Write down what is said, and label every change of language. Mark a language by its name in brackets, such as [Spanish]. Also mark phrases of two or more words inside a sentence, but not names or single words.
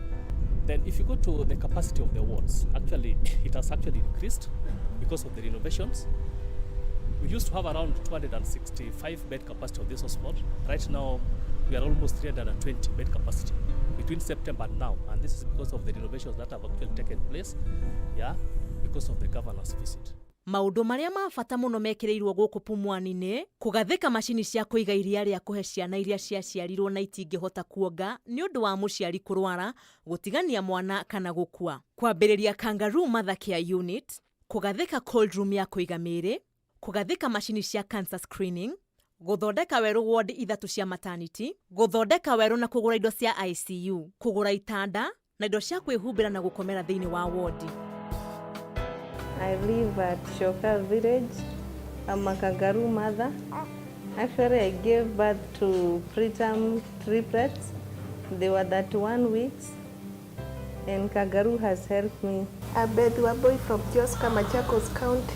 [English] Then if you go to the capacity of the wards, actually it has actually increased because of the renovations. We used to have around 265 bed capacity of this hospital. Right now, we are almost 320 bed capacity between September and now. And this is because of the renovations that have actually taken place, because of the governor's visit. [Kikuyu] Maũndũ marĩa ma bata mũno mekĩrĩirwo gũkũ Pumwani nĩ kũgathĩka macini cia kũiga iria rĩa kũhe ciana iria ciaciarirwo na itingĩhota kuonga nĩ ũndũ wa mũciari kũrwara, gũtigania mwana kana gũkua. Kwambĩrĩria [English] kangaroo mother care unit, [Kikuyu] kũgathĩka [English] cold room [Kikuyu] ya kũiga mĩĩrĩ, kũgathĩka macini cia [English] cancer screening, [Kikuyu] gũthondeka werũ ward 3 cia maternity, gũthondeka werũ na kũgũra indo cia ICU, kũgũra itanda na indo cia kwĩhumbĩra na gũkomera thĩinĩ wa ward. [English] I live at Shoka village. I'm a kangaroo mother. Actually, I gave birth to preterm triplets They were 31 weeks, and Kagaru has helped me. I'm Beth Waboy from Joska, Machakos County.